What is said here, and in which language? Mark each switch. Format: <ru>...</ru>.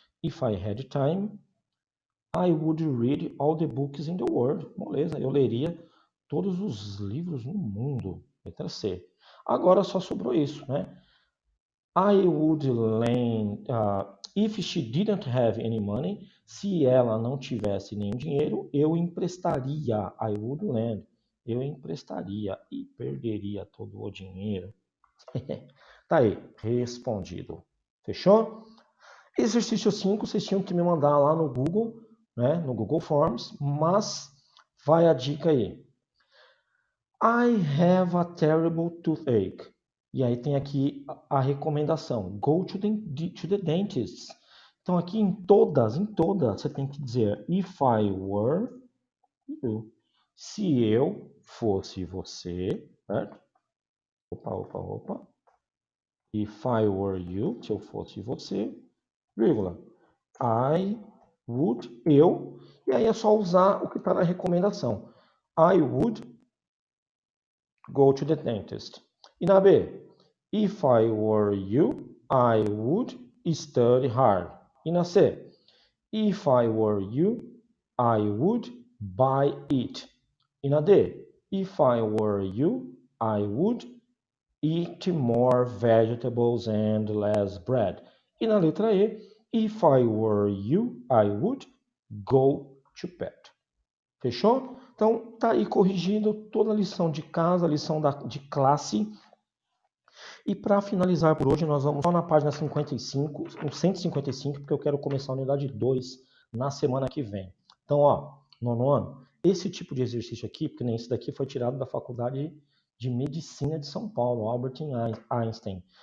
<en>If I had time, I would read all the books in the world.</en> <pt>Beleza, eu leria todos os livros no mundo. Letra C. Agora só sobrou isso, né?</pt> <en>I would lend, if she didn't have any money,</en> <pt>se ela não tivesse nenhum dinheiro, eu emprestaria.</pt> <en>I would lend.</en> <pt>Eu emprestaria e perderia todo o dinheiro. Tá aí, respondido. Fechou? Exercício 5, vocês tinham que me mandar lá no Google, né, no Google Forms, mas vai a dica aí.</pt> <en>I have a terrible toothache.</en> <pt>E aí tem aqui a recomendação.</pt> <en>Go to the dentist.</en> <pt>Então aqui em todas, você tem que dizer</pt> <en>if I were you.</en> <pt>Se eu fosse você, certo? Opa.</pt> <en>If I were you,</en> <pt>se eu fosse você, vírgula.</pt> <en>I would,</en> <pt>eu, e aí é só usar o que está na recomendação.</pt> <en>I would go to the dentist.</en> <pt>E na B,</pt> <en>if I were you, I would study hard.</en> <pt>E na C,</pt> <en>if I were you, I would buy it.</en> <pt>E na D,</pt> <en>if I were you, I would eat more vegetables and less bread.</en> <pt>E na letra E,</pt> <en>if I were you, I would go to bed.</en> <pt>Fechou? Então, tá aí corrigindo toda a lição de casa, a lição de classe. E para finalizar por hoje, nós vamos só na página 55, 155, porque eu quero começar a unidade 2 na semana que vem. Então, ó, nono ano, esse tipo de exercício aqui, porque nem esse daqui foi tirado da Faculdade de Medicina de São Paulo, Albert Einstein.</pt>